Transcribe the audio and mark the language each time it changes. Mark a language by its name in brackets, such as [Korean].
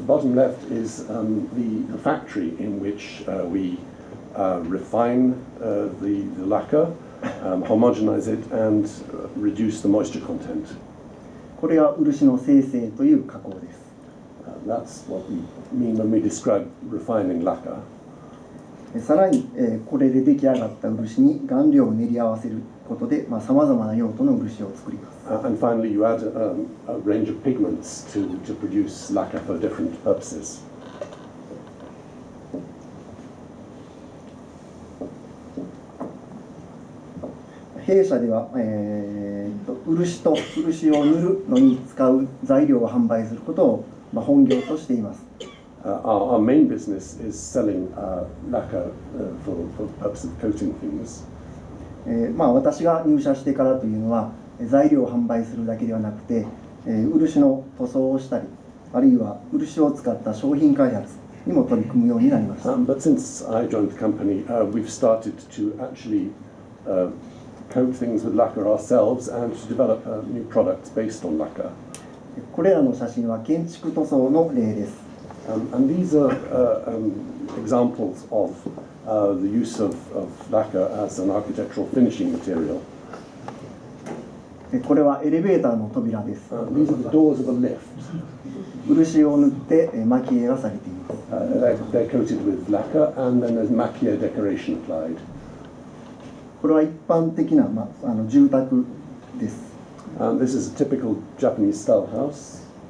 [English] The bottom left is the factory in which we refine the lacquer, homogenize it, and reduce the moisture content. [Japanese] これが漆の精製という加工です。 [English] That's what we mean when we describe refining lacquer. [Japanese] さらに、これで出来上がった漆に顔料を練り合わせることで、さまざまな用途の漆を作ります。 [English] And finally, you add a range of pigments to produce lacquer for different purposes. [Japanese] 弊社では、漆を塗るのに使う材料を販売することを、本業としています。 [English] Our main business is selling lacquer for the purpose of coating things. [Japanese] 私が入社してからというのは材料を販売するだけではなくて、漆の塗装をしたり、あるいは漆を使った商品開発にも取り組むようになりました。 [English] But since I joined the company, we've started to actually coat things with lacquer ourselves and to develop new products based on lacquer. [Japanese] これらの写真は建築塗装の例です。 [English] And these are examples of the use of lacquer as an architectural finishing material. [Japanese] これはエレベーターの扉です。 [English] These are the doors of a lift. [Japanese] 漆を塗って蒔絵がされています。 [English] They're coated with lacquer, and then there's maki-e decoration applied. [Japanese] これは一般的な、住宅です。 [English] This is a typical Japanese style house.